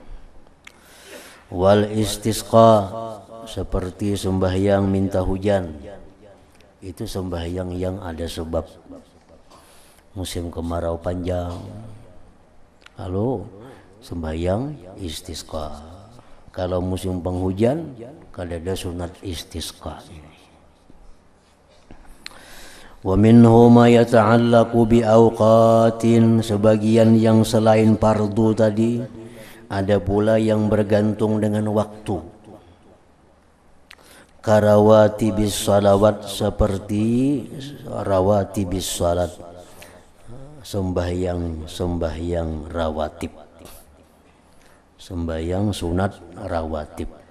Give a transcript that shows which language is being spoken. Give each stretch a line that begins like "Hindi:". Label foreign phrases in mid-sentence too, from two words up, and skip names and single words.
Indonesian: Wal istisqa, seperti sembahyang minta hujan. Itu sembahyang yang ada sebab. Musim kemarau panjang, lalu sembahyang istisqa.
Banjar: Kalau musim penghujan, kada ada sunat istisqa ini.
Arabic: ومنه ما يتعلق بأوقات,
Indonesian: sebagian yang selain fardu tadi ada pula yang bergantung dengan waktu.
Arabic: كرواتب الصلوات,
Indonesian: seperti
Arabic: رواتب الصلاة,
Indonesian: sembahyang rawatib, sembahyang sunat rawatib.